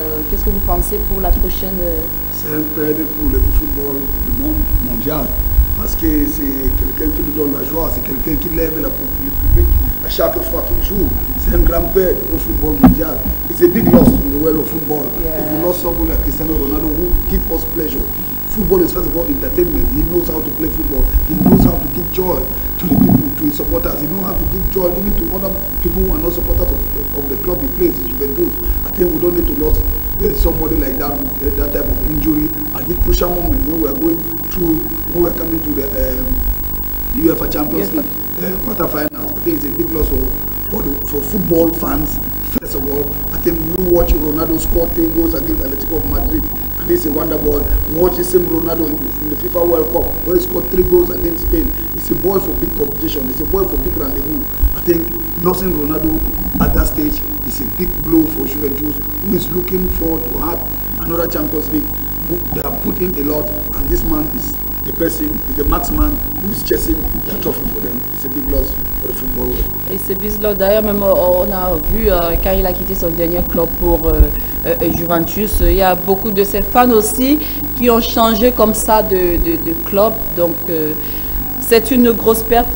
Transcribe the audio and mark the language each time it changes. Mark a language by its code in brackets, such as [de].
[fr] Qu'est-ce que vous pensez pour la prochaine? C'est un perdre pour le football du monde mondial parce que c'est quelqu'un qui nous donne la joie, c'est quelqu'un qui lève le public à chaque fois qu'il joue. C'est un grand perdre au football mondial. [en] It's a big loss in the world of football. Yeah. If you lost someone like Cristiano Ronaldo who gives us pleasure. Football is first of all entertainment. He knows how to play football. He knows how to give joy to the people, to his supporters. He knows how to give joy even to other people who are not supporters of the club he plays, Juventus. I think we don't need to lose somebody like that, that type of injury at the crucial moment when we are going through, when we are coming to the UEFA Champions League quarterfinals. I think it's a big loss for football fans. First of all, I think you watch Ronaldo score 3 goals against Atletico of Madrid. And this is a wonder ball. Watch the same Ronaldo in the FIFA World Cup where he scored 3 goals against Spain. It's a boy for big competition. It's a boy for big rendezvous. I think losing Ronaldo at that stage is a big blow for Juventus, who is looking forward to have another Champions League. They have put in a lot, and this man is the person, is the marksman who is chasing the trophy for them. It's a big loss for the football world. [fr] Et c'est bizarre. D'ailleurs, même on a vu quand il a quitté son dernier club pour Juventus, il y a beaucoup de ses fans aussi qui ont changé comme ça de club. Donc, c'est une grosse perte.